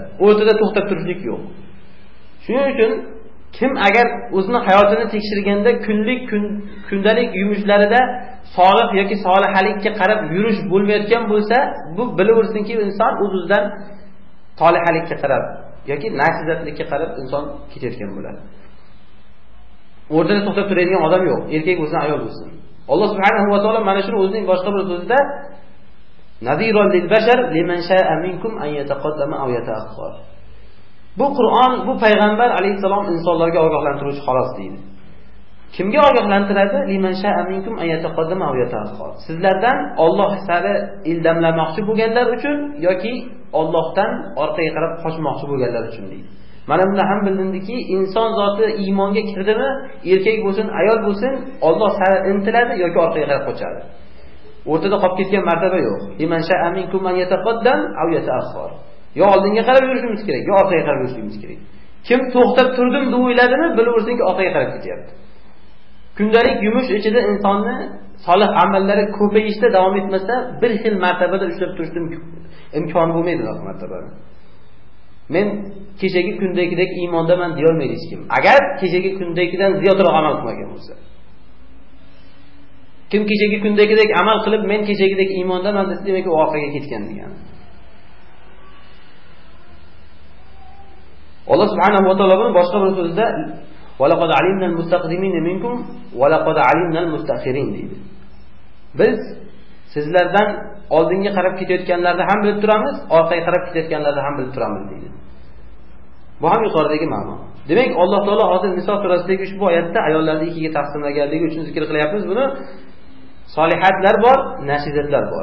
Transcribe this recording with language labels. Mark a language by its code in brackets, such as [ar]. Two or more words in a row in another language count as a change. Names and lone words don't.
[uz] O'rtada to'xtab turishlik yo'q. Shuning uchun kim agar o'zining hayotini tekshirganda kundalik yumushlarida solih yoki solihalikka qarab yurish bo'lmayotgan bo'lsa, bu bilaversinki, inson o'zidan solihalikka qarab yoki nashizatlikka qarab inson ketayotgan bo'ladi. O'rtada to'xtab turadigan odam yo'q, erkak bo'lsin, ayol bo'lsin. [ar] الله سبحانه وتعالى [uz] mana shuni o'zining boshqa bir so'zida [ar] نذيرا للبشر لمن شاء منكم أن يتقدم أو يتأخر. [uz] Bu Qur'on, bu payg'ambar alayhisalom insonlarga ogohlantiruvchi xolos deydi. Kimga ogohlantiradi? [ar] لمن شاء منكم أن يتقدم أو يتأخر. [uz] Sizlardan Alloh sari ildamlamoqchi bo'lganlar uchun yoki Allohdan orqaga qarab qochmoqchi bo'lganlar uchun deydi. Mana bunda ham bildimki, inson zoti iymonga kirdimi, erkak bo'lsin, ayol bo'lsin, Alloh sari intiladi yoki orqaga qarab qochadi. O'rtada qolib ketgan martaba yo'q. [ar] لمن شاء منكم أن يتقدم أو يتأخر. [uz] Yo oldinga qarab yurishimiz kerak, yo orqaga qarab yurishimiz kerak. Kim to'xtab turdim deb o'yladimi, bilaversinki orqaga qarab ketyapti. Kundalik yumush ichida insonni solih amallari ko'payishda davom etmasa, bir xil martabada ushlab turishning imkoni bo'lmaydi uzoq martabada. Men kechagi kundagidek iymondaman deya olmaydi hech kim. Agar kechagi kundagidan ziyodroq amal qilmagan bo'lsa. Kim kechagi kundagidek amal qilib, men kechagidek iymondaman desa, demak u orqaga ketgan degani. [ar] الله سبحانه وتعالى [uz] buni boshqa bir so'zda [ar] وَلَقَدْ عَلِمْنَا الْمُسْتَقْدِمِينَ مِنْكُمْ وَلَقَدْ عَلِمْنَا الْمُسْتَأْخِرِينَ deydi. [uz] Biz sizlardan oldinga qarab ketayotganlarni ham bilib turamiz, orqaga qarab ketayotganlarni ham bilib turamiz deydi. Bu ham yuqoridagi ma'no. Demak, Alloh taolo hozir Niso surasidagi ushbu oyatda ayollarni ikkiga taqsimlaganligi uchun zikr qilyapmiz buni. Solihatlar bor, nashizatlar bor.